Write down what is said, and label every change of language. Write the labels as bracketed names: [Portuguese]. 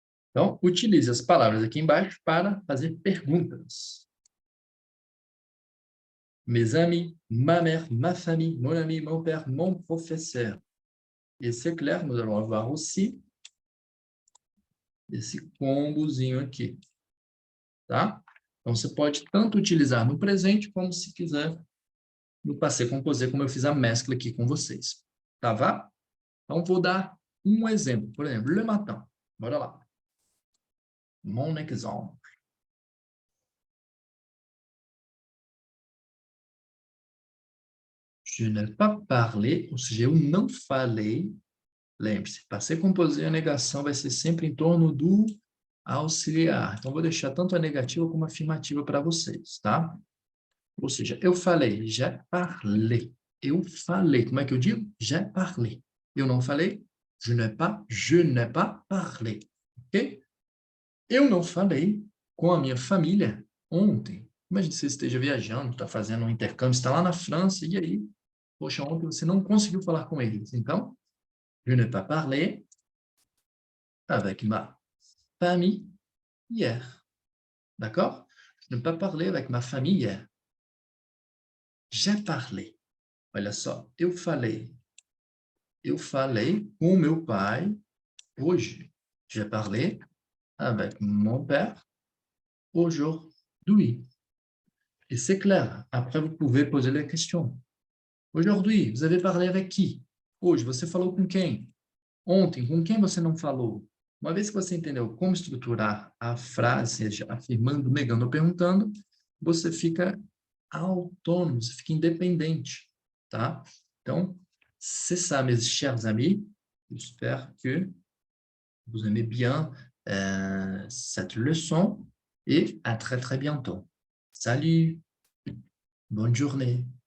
[Portuguese] Então, utilize as palavras aqui embaixo para fazer perguntas. [French] Mes amis, ma mère, ma famille, mon ami, mon père, mon professeur. Et c'est clair, nous allons avoir aussi [Portuguese] esse combozinho aqui, tá? Então, você pode tanto utilizar no presente, como se quiser no passé composé, como eu fiz a mescla aqui com vocês. Tá, vá? Então, vou dar um exemplo. Por exemplo, [French] le matin. [Portuguese] Bora lá. [French] Mon exemple. Je n'ai pas parlé, [Portuguese] ou seja, eu não falei Lembre-se, passé composé, a negação vai ser sempre em torno do auxiliar. Então, vou deixar tanto a negativa como a afirmativa para vocês, tá? Ou seja, eu falei, [French] j'ai parlé. [Portuguese] Eu falei. Como é que eu digo? [French] J'ai parlé. [Portuguese] Eu não falei, [French] je n'ai pas parlé. [Portuguese] Ok? Eu não falei com a minha família ontem. Imagine se você esteja viajando, está fazendo um intercâmbio, está lá na França, e aí, poxa, ontem você não conseguiu falar com eles. [French] Então, je n'ai pas parlé avec ma famille hier. D'accord? Je n'ai pas parlé avec ma famille hier. J'ai parlé. [Portuguese] Olha só, eu falei. Eu falei com meu pai hoje. [French] J'ai parlé avec mon père aujourd'hui. Et c'est clair. Après, vous pouvez poser la question. Aujourd'hui, vous avez parlé avec qui? [Portuguese] Hoje, você falou com quem? Ontem, com quem você não falou? Uma vez que você entendeu como estruturar a frase, seja afirmando, negando ou perguntando, você fica autônomo, você fica independente, tá? [French] Então, c'est ça, mes chers amis. J'espère que vous aimez bien cette leçon et à très très bientôt. Salut, bonne journée.